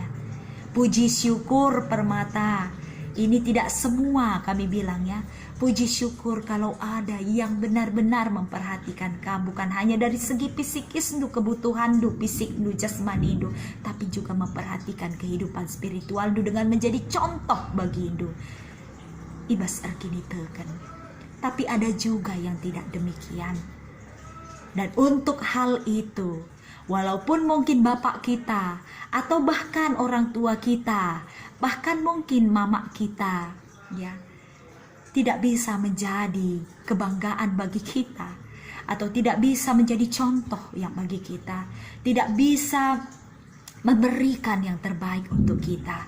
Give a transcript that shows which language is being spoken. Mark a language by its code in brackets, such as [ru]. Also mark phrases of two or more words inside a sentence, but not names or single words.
[id] Puji syukur permata, ini tidak semua kami bilang ya. Puji syukur kalau ada yang benar-benar memperhatikan kamu, bukan hanya dari segi psikis, kebutuhan fisik, jasmani, tapi juga memperhatikan kehidupan spiritual dengan menjadi contoh bagi [btx] ibas erkini teken. [id] Tapi ada juga yang tidak demikian. Dan untuk hal itu, Walaupun mungkin bapak kita, atau bahkan orang tua kita, bahkan mungkin mama kita, ya, tidak bisa menjadi kebanggaan bagi kita, atau tidak bisa menjadi contoh yang bagi kita, tidak bisa memberikan yang terbaik untuk kita.